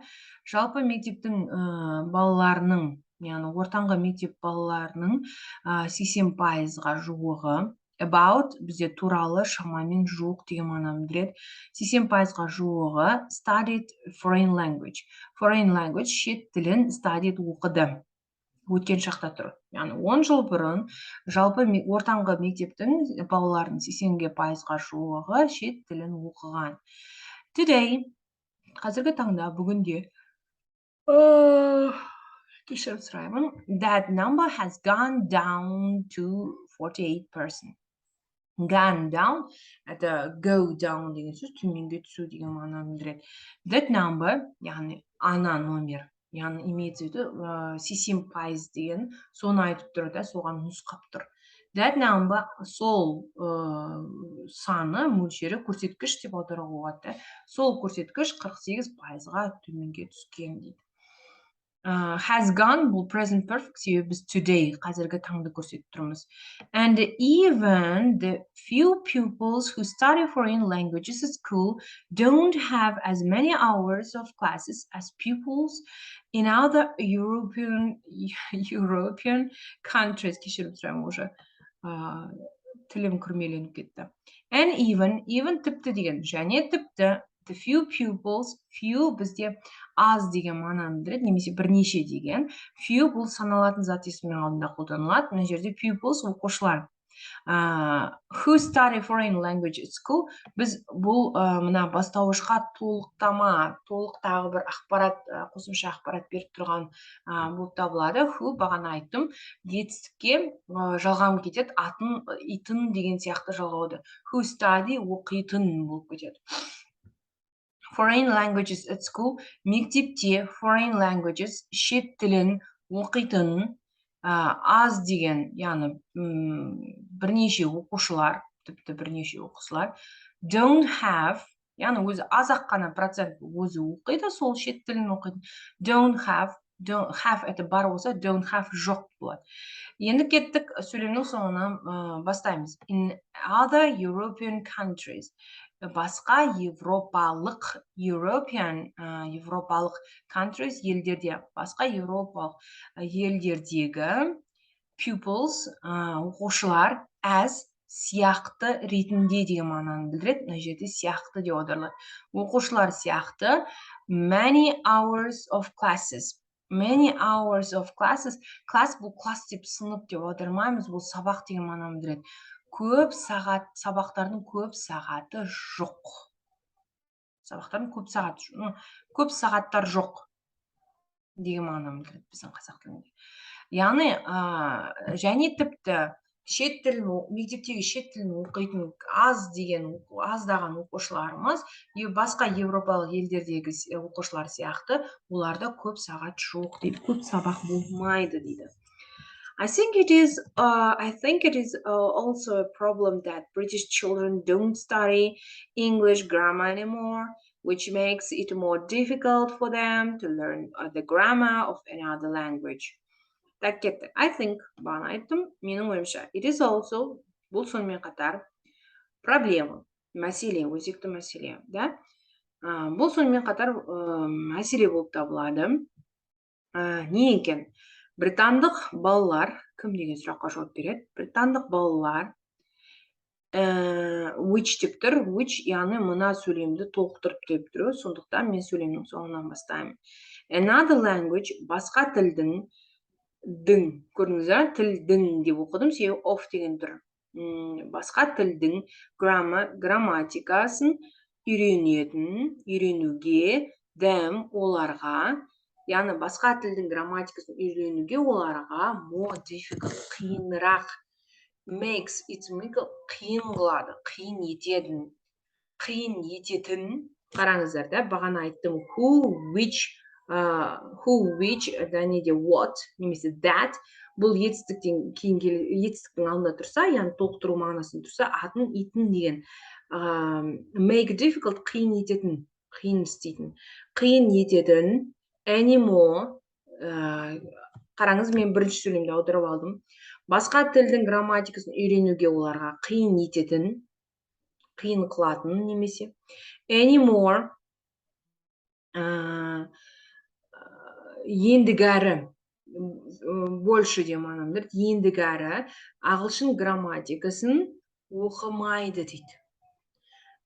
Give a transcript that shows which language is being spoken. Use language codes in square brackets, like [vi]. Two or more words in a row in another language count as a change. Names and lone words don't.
[kk] Жалпы мектептің балаларының, яғни ортаңғы мектеп балаларының 80%-ға жуығы, about бізде туралы, шамамен жуық деген мағынаны білдіреді. [en] 80%-ға жуығы studied foreign language. Foreign language [kk] шет тілін studied оқыды. өткен шақта тұр. Яғни 10 жыл бұрын жалпы ортаңғы мектептің балаларының 80%-ға жуығы шет тілін оқыған. Today, қазіргі таңда, бүгінде, кешірім сұраймын, [en] that number has gone down to 48%. Gone down, [kk] это [en] go down [kk] деген сөз, төменге түсу деген мағынаны білдіреді. [en] That number, [kk] яғни ана номер, яғни [ru] имеется в виду [kk] 80% деген соны айтып тұр да, соған нұсқап тұр. [en] That number, [kk] сол саны, мөлшері, көрсеткіш деп аударуға болады. Сол көрсеткіш 48%-ға төменге түскен дейді. [en] Has gone, [kk] бұл [en] present perfect, [kk] себебі біз today, қазіргі таңды көрсетіп тұрмыз. [en] And even the few pupils who study foreign languages at school don't have as many hours of classes as pupils in other European countries. [kk] Кешірім сұраймын, уже тілім күрмеленіп кетті. [en] And even [kk] тіпті деген, және тіпті, [en] the few pupils, [kk] few бізде аз деген мағынаны білдіреді, немесе бірнеше деген. Few бұл саналатын зат есімнің алдында қолданылады. Мына жерде pupils оқушылар. [en] Who study foreign language at school, [kk] біз бұл мына бастауышқа толық тағы бір ақпарат, қосымша ақпарат беріп тұрған болып табылады. Who, бағана айттым, жетістікке жалғам кетеді, итін деген сияқты жалғауды. [en] Who study [kk] оқитын болып кетеді. [en] Foreign languages at school, мектепте foreign languages, [kk] шет тілін оқитын, аз деген, яғни бірнеше оқушылар, тіпті бірнеше оқушылар, [en] don't have, [kk] яғни өзі аз-ақ қана процент өзі оқиды, сол шет тілін оқиды. [en] Don't have, [kk] это бар болса, [en] don't have [kk] жоқ болады. Енді кеттік сөйлемнің соңынан бастаймыз. [en] In other European countries, [kk] басқа европалық countries, елдерде, басқа европалық елдердегі pupils, оқушылар, as, сияқты ретінде деген мағынаны білдіреді. Мына жерде сияқты деп аударылады. Оқушылар сияқты [en] many hours of classes. Many hours of classes. [kk] Класс бұл класс деп сынып деп аудармаймыз, бұл сабақ деген мағынаны білдіреді. Көп сағат, сабақтардың көп сағаты жоқ. Сабақтардың көп сағаттар жоқ деген мағынаны білдіреді біздің қазақ тілінде. Яғни, және тіпті шет тілін, мектептегі шет тілін оқитын аздаған оқушыларымыз, басқа европалық елдердегі оқушылар сияқты, оларда көп сағат жоқ дейді, көп сабақ болмайды дейді. [en] I think it is also a problem that British children don't study English grammar anymore, which makes it more difficult for them to learn the grammar of another language. [kk] Так кетті. [en] I think, [kk] бағана айттым, менің ойымша, [en] it is also, [kk] бұл сонымен қатар, проблема, мәселе, өзекті мәселе, да? Бұл сонымен қатар мәселе болып табылады. Не екен? Британдық балалар, кім деген сұраққа жауап береді? Британдық балалар, which деп тұр, which, яғни мына сөйлемді толықтырып деп тұр, сондықтан мен сөйлемнің соңынан бастаймын. [en] Another language, [kk] басқа тілдің, көрдіңіз, тілдің деп оқыдым, себебі of деген тұр. Басқа тілдің грамматикасын үйренуге, them, оларға, яғни басқа тілдің грамматикасын үйренуге оларға [en] more difficult, [kk] қиынырақ, [en] makes it [kk] қиын қылады, қиын ететін, қараңыздар да, бағана айттым, [en] who, which, [kk] және де what, немесе that, бұл етістіктің алдында тұрса, яғни толықтыру мағынасында тұрса, атын, итін деген, [en] make difficult, [kk] қиын ететін, қиын істейтін, қиын ететін, anymore, қараңыз, мен бірінші сөйлемді аударып алдым. Басқа тілдің грамматикасын үйренуге оларға қиын ететін, қиын қылатын немесе. Anymore, ендігәрі, больше де мағынаны, ендігәрі ағылшын грамматикасын оқымайды дейді.